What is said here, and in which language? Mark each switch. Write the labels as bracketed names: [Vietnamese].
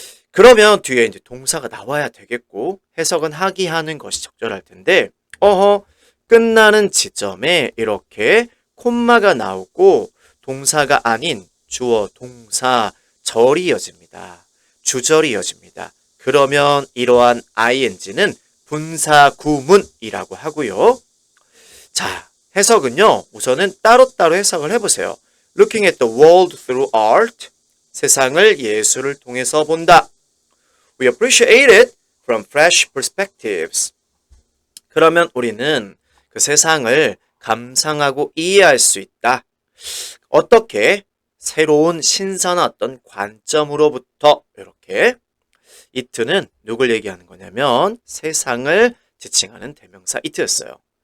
[Korean] 그러면 뒤에 이제 동사가 나와야 되겠고 해석은 하기 하는 것이 적절할 텐데 끝나는 지점에 이렇게 콤마가 나오고 동사가 아닌 주어, 동사, 절이 이어집니다. 주절이 이어집니다. 그러면 이러한 ing는 분사 구문이라고 하고요. 자, 해석은요. 우선은 따로따로 해석을 해보세요. [English] Looking at the world through art. [Korean] 세상을 예술을 통해서 본다. [English] We appreciate it from fresh perspectives. [Korean] 그러면 우리는 그 세상을 감상하고 이해할 수 있다. 어떻게? 새로운 신선한 어떤 관점으로부터 이렇게. it는 누굴 얘기하는 거냐면 세상을 지칭하는 대명사 it였어요.